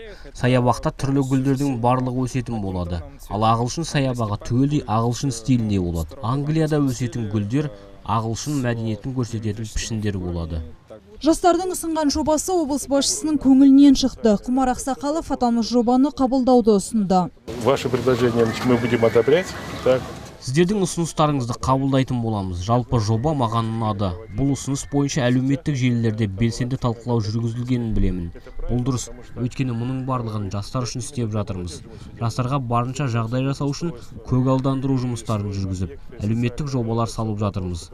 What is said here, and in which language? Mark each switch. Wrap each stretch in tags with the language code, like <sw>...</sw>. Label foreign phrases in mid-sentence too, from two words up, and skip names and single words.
<kk>Саябақта түрлі гүлдердің барлығы өсетін болады. Ал ағылшын саябағы түгелдей ағылшын стилінде болады. Англияда өсетін гүлдер ағылшын мәдениетін көрсететін пішіндер болады. Жастардың ұсынған жобасы облыс басшысының көңілінен шықты. Құмар Ақсақалов аталмыш жобаны қабылдауды ұсынды.</kk> <ru>Ваши предложения мы будем одобрять, так?</ru> <kk>Сіздердің ұсыныстарыңызды қабылдайтын боламыз. Жалпы жоба маған ұнады. Бұл ұсыныс бойынша әлеуметтік желілерде белсенді талқылау жүргізілгенін білемін. Бұл дұрыс, өйткені мұның барлығын жастар үшін істеп жатырмыз. Жастарға барынша жағдай жасау үшін көгалдандыру жұмыстарын жүргізіп, әлеуметтік жобалар салып жатырмыз.</kk>